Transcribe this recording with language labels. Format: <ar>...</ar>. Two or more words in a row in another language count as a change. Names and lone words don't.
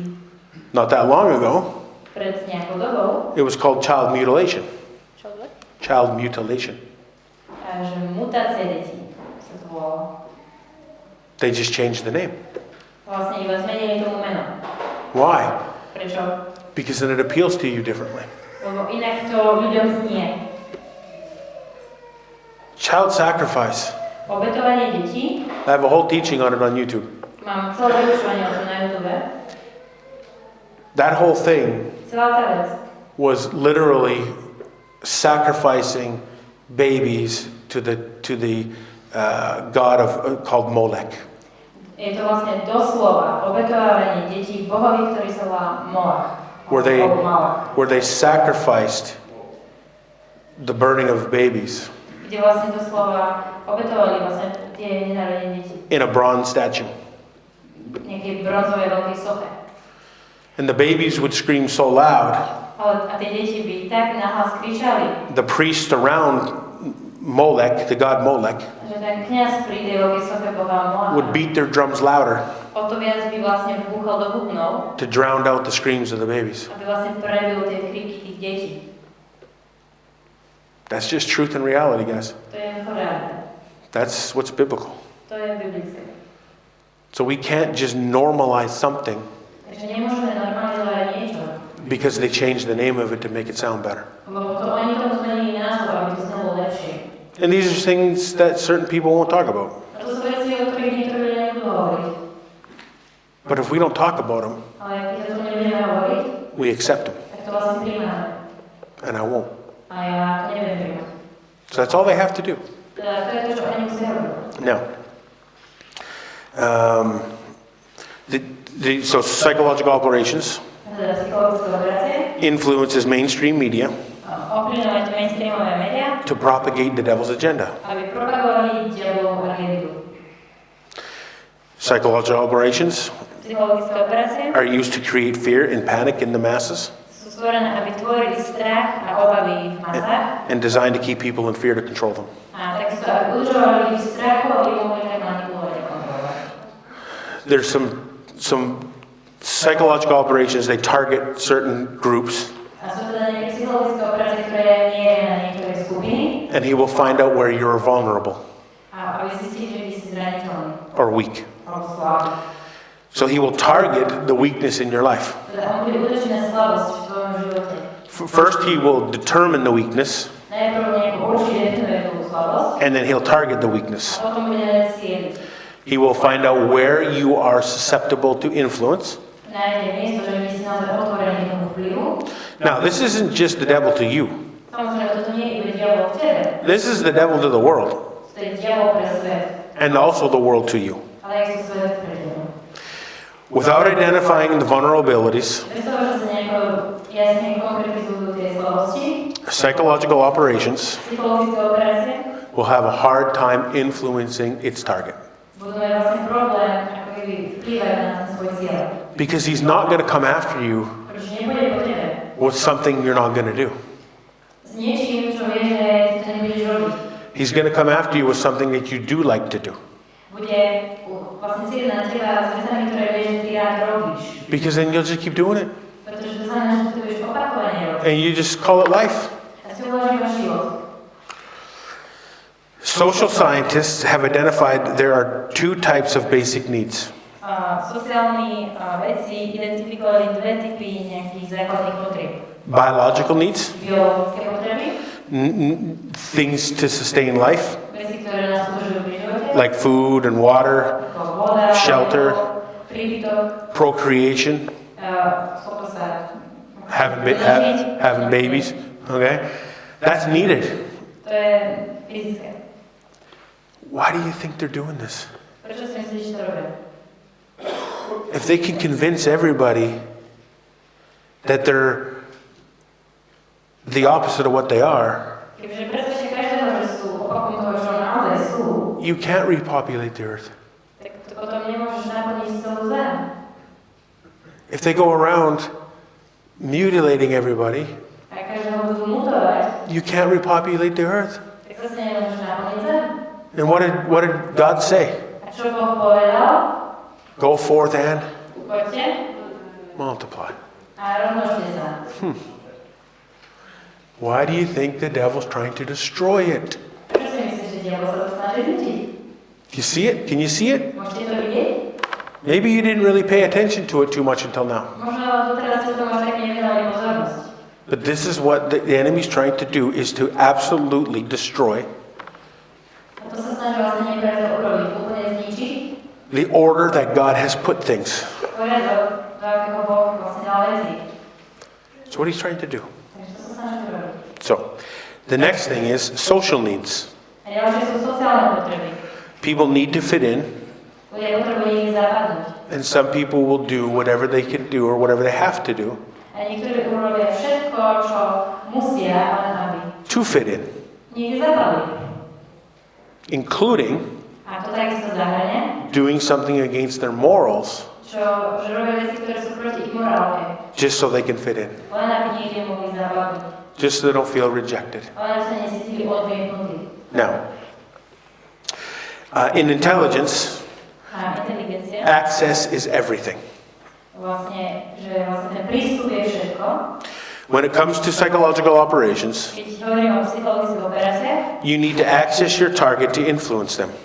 <en>Not that long ago,</en> <sk>Pred nejakou dobou,</sk> <en>it was called child mutilation.</en> <sk>čo to?</sk> <en>Child mutilation.</en> <sk>A že mutácia detí sa to volalo.</sk> <en>They just changed the name.</en> <sk>Vlastne iba zmenili tomu meno.</sk> <en>Why?</en> <sk>Prečo?</sk> <en>Because then it appeals to you differently.</en> <sk>Lebo inak to ľuďom znie.</sk> <en>Child sacrifice.</en> <sk>Obetovanie detí,</sk> <en>I have a whole teaching on it on YouTube.</en> <sk>mám celé vyučovanie o tom na YouTube.</sk> <en>That whole thing</en> <sk>Celá tá vec</sk> <en>was literally sacrificing babies to the god of called Molech.</en> <sk>je to vlastne doslova obetovanie detí bohovi, ktorý sa volá Moach.</sk> <en>Where they sacrificed the burning of babies</en> <sk>Kde vlastne doslova obetovali vlastne tie nenarodené deti.</sk> <en>in a bronze statue.</en> <sk>Nejaké bronzové veľké soche.</sk> <en>And the babies would scream so loud,</en> <sk>A tie deti by tak nahlas kričali,</sk> <en>the priest around Molech, the god Molech,</en> <sk>že ten kňaz pri tej veľkej soche boha Moacha</sk> <en>would beat their drums louder</en> <sk>o to viac by vlastne búchal do bubnov,</sk> <en>to drown out the screams of the babies.</en> <sk>aby vlastne prebil tie kriky tých detí.</sk> <en>That's just truth and reality, guys.</en> <sk>To je reálne.</sk> <en>That's what's biblical.</en> <sk>To je biblické.</sk> <en>So we can't just normalize something</en> <sk>Takže nemôžeme normalizovať niečo,</sk> <en>because they changed the name of it to make it sound better.</en> <sk>lebo to oni tomu zmenili názov, aby to znelo lepšie.</sk> <en>And these are things that certain people won't talk about.</en> <sk>A to sú veci, o ktorých niektorí ľudia nebudú hovoriť.</sk> <en>But if we don't talk about them,</en> <sk>Ale keď o tom nebudeme hovoriť,</sk> <en>we accept them.</en> <sk>tak to vlastne príjmame.</sk> <en>And I won't.</en> <sk>A ja to nebudem príjmať.</sk> <en>So that's all they have to do.</en> <sk>Teda to je to, čo oni musia robiť.</sk> <en>Now, so psychological operations</en> <sk>Teda psychologické operácie,</sk> <en>influences mainstream media</en> <sk>ovplyvňovať mainstreamové médiá,</sk> <en>to propagate the devil's agenda.</en> <sk>aby propagovali diablovú agendu.</sk> <en>Psychological operations</en> <sk>Psychologické operácie</sk> <en>are used to create fear and panic in the masses</en> <sk>sú stvorené, aby tvorili strach a obavy v masách</sk> <en>and designed to keep people in fear to control them.</en> <sk>a takisto aby udržovali ľudí v strachu, aby mohli tak manipulovať a kontrolovať.</sk> <en>There's some psychological operations, they target certain groups,</en> <sk>A sú teda nejaké psychologické operácie, ktoré mieria na niektoré skupiny</sk> <en>and he will find out where you're vulnerable</en> <sk>a aby zistili, že ty si zraniteľný</sk> <en>or weak.</en> <sk>alebo slabý.</sk> <en>So he will target the weakness in your life.</en> <sk>Teda on bude útočiť na slabosť v tvojom živote.</sk> <en>First, he will determine the weakness,</en> <sk>Najprv nejako určite definuje tú slabosť</sk> <en>and then he'll target the weakness.</en> <sk>a potom bude cieliť.</sk> <en>He will find out where you are susceptible to influence.</en> <sk>Nájde miesto, že by si naozaj otvorený tomu vplyvu.</sk> <en>Now, this isn't just the devil to you.</en> <sk>Samozrejme, toto nie je iba diabol v tebe.</sk> <en>This is the devil to the world.</en> <sk>To je diabol pre svet.</sk> <en>And also the world to you.</en> <sk>Ale je to svet pre teba.</sk> <en>Without identifying the vulnerabilities,</en> <sk>Bez toho, že sa nejako jasne konkretizujú tie slabosti,</sk> <en>psychological operations</en> <sk>psychologické operácie,</sk> <en>will have a hard time influencing its target.</en> <sk>budú mať vlastne problém, ako keby vplývať na ten svoj cieľ.</sk> <en>Because he's not going to come after you</en> <sk>Pretože nepôjde po tebe.</sk> <en>with something you're not going to do.</en> <sk>S niečím, čo vieš, že ty to nebudeš robiť.</sk> <en>He's going to come after you with something that you do like to do.</en> <sk>Bude vlastne cieľ na teba s vecami, ktoré vieš, že ty rád robíš.</sk> <en>Because then you'll just keep doing it.</en> <sk>Pretože to znamená, že to budeš opakovane robiť.</sk> <en>And you just call it life.</en> <sk>A si uvažíš váš život.</sk> <en>Social scientists have identified there are two types of basic needs.</en> <sk>Sociálni vedci identifikovali dve typy nejakých základných potrieb.</sk> <en>Biological needs,</en> <sk>Biologické potreby,</sk> <en>things to sustain life,</en> <sk>veci, ktoré nás udržujú pri živote,</sk> <en>like food and water,</en> <sk>ako voda,</sk> <en>shelter,</en> <sk>príbytok,</sk> <en>procreation,</en> <sk>schopnosť sa</sk> <en>having babies. Okay? That's needed.</en> <sk>To je fyzické.</sk> <en>Why do you think they're doing this?</en> <sk>Prečo si myslíš, že to robia?</sk> <en>If they can convince everybody that they're the opposite of what they are,</en> <sk>Keďže presvedčia každého, že sú opakom toho, čo naozaj sú,</sk> <en>you can't repopulate the earth.</en> <sk>tak to potom nemôžeš naplniť celú zem.</sk> <en>If they go around mutilating everybody,</en> <sk>A každého budú mutovať,</sk> <en>you can't repopulate the earth.</en> <sk>tak zase nemôžeš naplniť zem.</sk> <en>And what did God say?</en> <sk>A čo Boh povedal?</sk> <en>Go forth and</en> <sk>Poďte</sk> <en>multiply.</en> <sk>a rozmnožte sa.</sk> <en>Why do you think the devil's trying to destroy it?</en> <sk>Prečo si myslíš, že diabol sa to snaží zničiť?</sk> <en>Do you see it? Can you see it?</en> <sk>Môžete to vidieť?</sk> <en>Maybe you didn't really pay attention to it too much until now.</en> <sk>Možno doteraz si tomu až tak nevenovali pozornosť.</sk> <en>But this is what the enemy's trying to do, is to absolutely destroy</en> <sk>A to sa snaží vlastne nepriateľ urobiť, úplne zničiť</sk> <en>the order that God has put things.</en> <sk>poriadok, do akého Boh vlastne dal veci.</sk> <en>That's what he's trying to do.</en> <sk>Takže to sa snaží urobiť.</sk> <en>So, the next thing is social needs.</en> <sk>A ďalšie sú sociálne potreby.</sk> <en>People need to fit in,</en> <sk>Ľudia potrebujú ich zapadnúť.</sk> <en>and some people will do whatever they can do or whatever they have to do</en> <sk>A niektorí urobia všetko, čo musia, len aby</sk> <en>to fit in,</en> <sk>niekde zapadli.</sk> <en>including</en> <sk>A to takisto zahrania,</sk> <en>doing something against their morals</en> <sk>že robia veci, ktoré sú proti ich morálke.</sk> <en>just so they can fit in,</en> <sk>Len aby niekde mohli zapadnúť.</sk> <en>just so they don't feel rejected.</en> <sk>Len aby sa necítili odmietnutí.</sk> <en>Now, in intelligence,</en> <sk>A inteligencia,</sk> <en>access is everything.</en> <sk>vlastne, že vlastne ten prístup je všetko.</sk> <en>When it comes to psychological operations,</en> <sk>Keď hovorím o psychologických operáciách,</sk> <en>you need to access your target to influence them.</en>